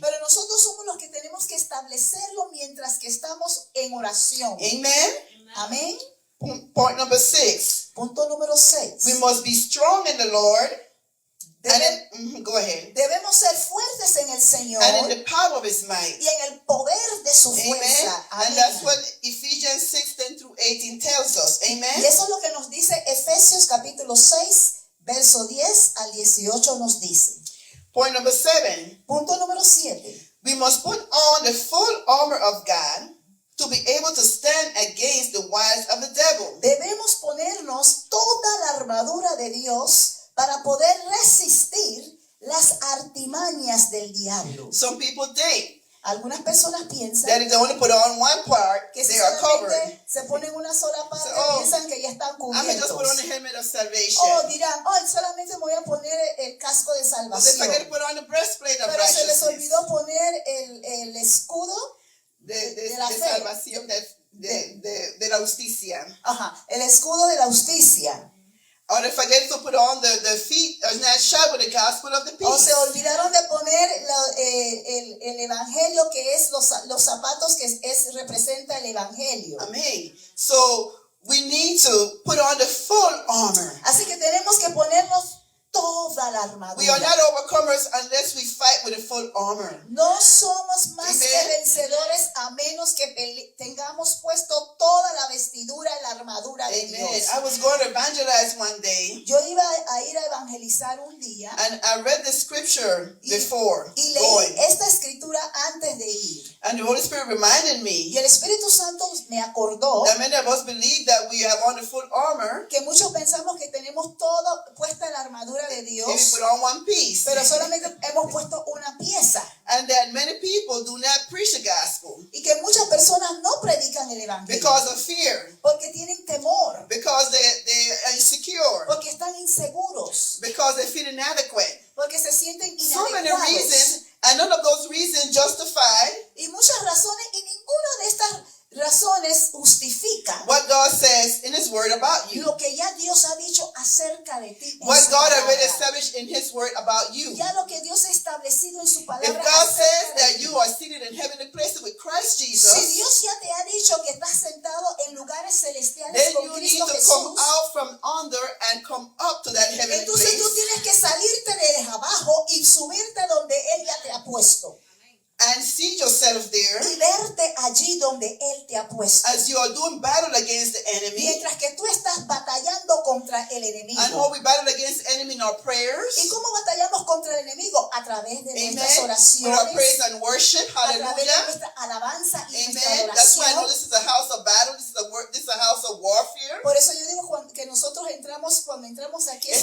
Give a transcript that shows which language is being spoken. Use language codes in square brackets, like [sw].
[es] Pero nosotros somos los que tenemos que establecerlo mientras que estamos en oración. [en] Amen. [es] Amén. [en] Point number 6. [es] Punto número 6. [en] We must be strong in the Lord. Go ahead. [es] Debemos ser fuertes en el Señor [en] And in the power of His might. [es] y en el poder de su [en] Amen. [es] fuerza. [en] And that's what Ephesians 6:10-18 tells us. [es] Y [en] Amen. [es] eso es lo que nos dice Efesios capítulo 6, verso 10 al 18 nos dice. [en] Point number 7. [es] Punto número 7. [en] We must put on the full armor of God to be able to stand against the wiles of the devil. [es] Debemos ponernos toda la armadura de Dios para poder resistir las artimañas del diablo. [en] Some people think [es] Algunas personas piensan [en] that if they only put on one part, [es] que si [en] they are covered. [es] solamente se ponen una sola parte, [en] So, [es] piensan que ya están [en] I'm going to just put on the [es] cubiertos. [en] helmet of salvation. [es] O dirán, oh, solamente me voy a poner el casco de [en] But they [es] salvación. [en] forget to put on the breastplate of [es] Pero se les [en] righteousness. [es] olvidó poner el escudo, De la de fe. salvación, de la justicia. el escudo de la justicia. [en] Or they forget to put on the feet, or not shod with the gospel of the [es] O se [en] peace. [es] olvidaron de poner el evangelio, que es los zapatos que representa el evangelio. [en] Amen. So we need to put on the full armor. [es] Así que tenemos que ponernos toda la armadura. [en] We are not overcomers unless we fight with the full armor. [es] No somos más [en] Amen. [es] que vencedores a menos que tengamos puesto toda la vestidura y la armadura de [en] Amen. [es] Dios. [en] I was going to evangelize one day, [es] Yo iba a ir a evangelizar un día [en] and I read the scripture before [es] y [en] going. [es] leí esta escritura antes de ir. [en] And the Holy Spirit reminded [es] Y [en] me [es] el Espíritu Santo me acordó [en] that many of us believe that we have on the full armor [es] que muchos pensamos que tenemos todo puesta la armadura de [en] if we [es] Dios, [en] put on one piece. [es] pero solamente hemos puesto una pieza. [en] And that many people do not preach the gospel [es] Y que muchas personas no predican el evangelio [en] because of fear, [es] porque tienen temor, [en] because they are insecure, [es] porque están inseguros, [en] because they feel inadequate. [es] porque se sienten [en] So many [es] inadecuados. [en] reasons, and none of those reasons justify [es] Y muchas razones, y ninguna de estas razones justifica [en] what God says in His Word about you. [es] lo que ya Dios ha dicho acerca de ti. En [en] What [es] su [en] God [es] palabra. [en] already established in His Word about you. [es] Ya lo que Dios ha establecido en su [en] If [es] palabra. [en] God [es] acerca [en] says [es] de [en] that [es] ti. [en] you are seated in heavenly places with Christ [es] Si [en] Jesus, [es] Dios ya te ha dicho que estás sentado en lugares celestiales [en] then [es] con [en] you need [es] Cristo [en] to come [es] Jesús, [en] out from under and come up to that heavenly [es] entonces tú [en] place [es] tienes que salirte de abajo y subirte donde Él ya te ha puesto. [en] and see yourself there [es] Y verte allí donde Él te ha puesto. [en] as you are doing battle against the enemy. [es] Mientras que tú estás batallando contra el enemigo. [en] And how we battle against the enemy in our [es] ¿Y prayers. cómo batallamos contra el enemigo? A través de nuestras [en] Amen. With [es] oraciones, [en] our praise and worship. [es] a través de [en] Hallelujah. [es] nuestra alabanza y nuestra [en] Amen. That's why I know [es] adoración. [en] this is a house of battle. This is a house of warfare. [es] Por eso yo digo que nosotros cuando entramos aquí, es